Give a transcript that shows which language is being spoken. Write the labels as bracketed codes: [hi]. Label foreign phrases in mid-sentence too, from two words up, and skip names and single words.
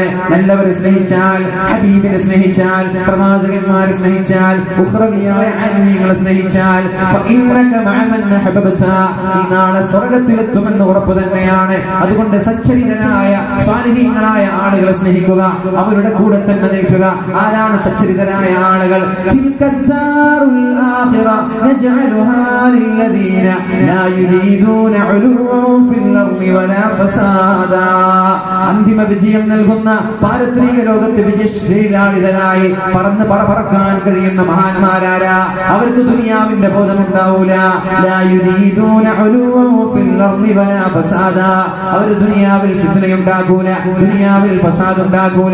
[ml] നല്ലവരെ സ്നേഹിച്ചാൽ, ഹബീബിനെ സ്നേഹിച്ചാൽ, പ്രവാചകന്മാരെ സ്നേഹിച്ചാൽ, ഉഖ്റവിയായ ആലിമീങ്ങളെ സ്നേഹിച്ചാൽ നാളെ സ്വർഗത്തിലെത്തുമെന്ന് ഉറപ്പ് തന്നെയാണ്. അതുകൊണ്ട് സച്ചരിതരായ സ്വാലിഹീങ്ങളായ ആളുകളെ സ്നേഹിക്കുക, അവരുടെ കൂടെ തന്നെ നിൽക്കുക. ആരാണ് സച്ചരിതരായ ആളുകൾ? [ar] للذين لا يريدون علوا في الأرض ولا فسادا. [ml] അന്തിമ വിജയം നൽകുന്ന പാരത്രിക ലോകത്തെ വിജയശ്രീലാളിതനായി പറക്കാൻ കഴിയുന്ന മഹാന്മാരാരാ? അവർക്ക് ദുനിയാവിന്റെ ബോധമുണ്ടാവൂല. അവർ ദുനിയാവിൽ ഫിത്നയുണ്ടാകൂല, ദുനിയാവിൽ ഫസാദ് ഉണ്ടാകൂല.